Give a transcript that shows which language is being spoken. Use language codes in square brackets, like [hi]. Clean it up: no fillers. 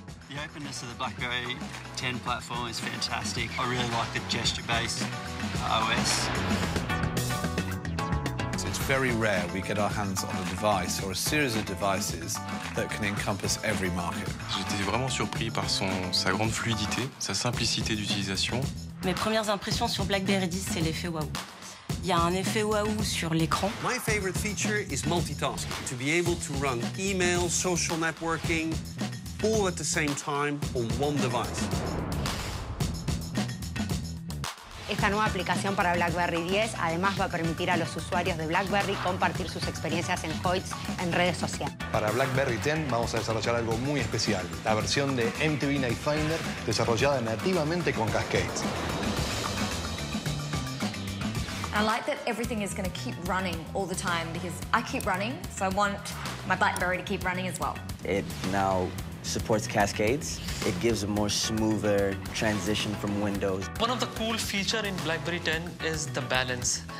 [en] The openness of the BlackBerry 10 platform is fantastic. I really like the gesture-based OS. It's very rare we get our hands on a device or a series of devices that can encompass every market. [fr] J'étais vraiment surpris par sa grande fluidité, sa simplicité d'utilisation. Mes premières impressions sur BlackBerry 10, c'est l'effet waouh. Il y a un effet waouh sur l'écran. [en] My favorite feature is multitasking. To be able to run email, social networking, all at the same time on one device. [es] Esta nueva aplicación para BlackBerry 10 además va a permitir a los usuarios de BlackBerry compartir sus experiencias en Hoyts en redes sociales. Para BlackBerry 10 vamos a desarrollar algo muy especial, la versión de MTV Night Finder desarrollada nativamente con Cascades. [en] I like that everything is going to keep running all the time because I keep running, so I want my BlackBerry to keep running as well. It now supports Cascades. It gives a more smoother transition from Windows. One of the cool features in BlackBerry 10 is the balance.